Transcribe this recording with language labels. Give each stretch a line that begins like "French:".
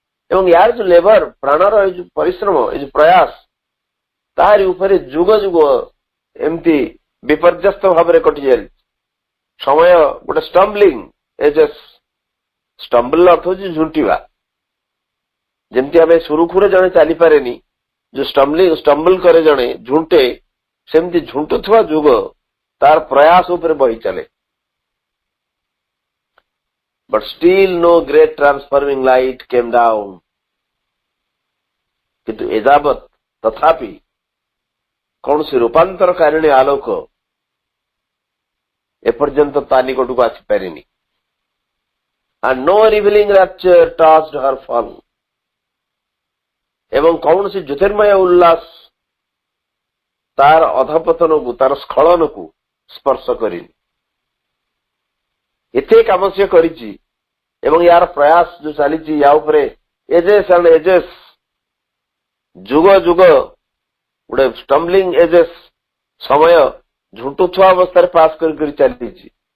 Odia: ଏବଂ ୟାର ଯୋଉ ଲେବର, ପ୍ରାଣର ଏଇ ଯୋଉ ପରିଶ୍ରମ, ଏଇ ଯୋଉ ପ୍ରୟାସ, ତାହାରି ଉପରେ ଯୁଗ ଯୁଗ ଏମିତି ବିପର୍ଯ୍ୟସ୍ତ ଭାବରେ କଟି ଚାଲିଛି। ସମୟ ଗୋଟେ
English: stumbling ages
Odia: ଷ୍ଟମ୍ବଲ ଅର୍ଥ ହଉଛି ଝୁଣ୍ଟିବା। ଯେମିତି ଆମେ ସୁରୁଖୁରୁରେ ଜଣେ ଚାଲିପାରେନି, ଯୋଉ ଷ୍ଟମ୍ବଲ କରେ ଜଣେ, ଝୁଣ୍ଟେ, ସେମିତି ଝୁଣ୍ଟୁଥିବା ଯୁଗ ତାର ପ୍ରୟାସ ଉପରେ ବହି ଚାଲେ।
English: But still no great transforming light came down.
Odia: କିନ୍ତୁ ଏଯାବତ୍ ତଥାପି କୌଣସି ରୂପାନ୍ତରକାରିଣୀ ଆଲୋକ ଏପର୍ଯ୍ୟନ୍ତ ତା ନିକଟକୁ ଆସିପାରିନି।
English: And no revealing rapture touched her fall.
Odia: ଏବଂ କୌଣସି ଜ୍ୟୋତିର୍ମୟ ଉଲ୍ଲାସ ତାର ଅଧପତନକୁ, ତାର ସ୍ଖଳନକୁ ସ୍ପର୍ଶ କରିନି। ଏତେ କାମ ସିଏ କରିଛି ଏବଂ ୟାର ପ୍ରୟାସ ଯୋଉ ଚାଲିଛି, ୟା ଉପରେ
English: ages and ages,
Odia: ଯୁଗ ଯୁଗ, ଗୋଟେ
English: stumbling ages
Odia: ସମୟ ଝୁଣ୍ଟୁଥିବା ଅବସ୍ଥାରେ ପାସ୍ କରି ଚାଲିଛି।